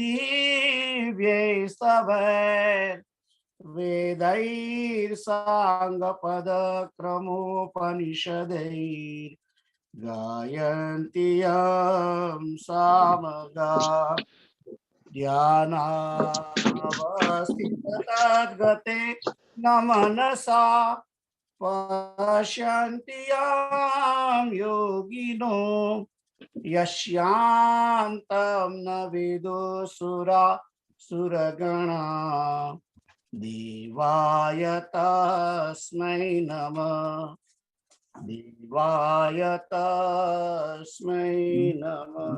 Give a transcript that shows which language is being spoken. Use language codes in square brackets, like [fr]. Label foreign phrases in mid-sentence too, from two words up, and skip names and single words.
[sa] दिव्यैस्तवैः वेदैर्साङ्गपदक्रमोपनिषदैः गायन्ति यं सामगा ध्यानावस्थिततद्गते न मनसा पश्यन्ति यं योगिनो यस्यान्तं न विदुः सुरा सुरगणा देवाय तस्मै नमः देवाय तस्मै नमः.